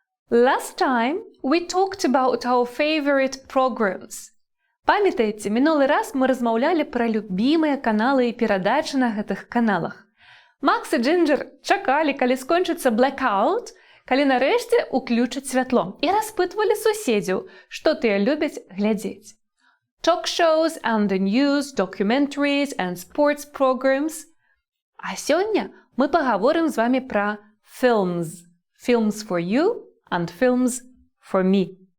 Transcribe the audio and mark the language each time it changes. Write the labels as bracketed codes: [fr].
[en] Last time we talked about our favorite programs. [be] Памятаеце, мінулы раз мы размаўлялі пра любімыя каналы і перадачы на гэтых каналах. Макс і Джинджер чакалі, калі скончыцца blackout, калі нарэшце уключаць святло, і распытвалі суседзяў, што тыя любяць глядзець. [en] Talk shows and the news, documentaries and sports programs. [be] А сёння мы пагаворым з вамі пра films. [en] Films for you and films for me.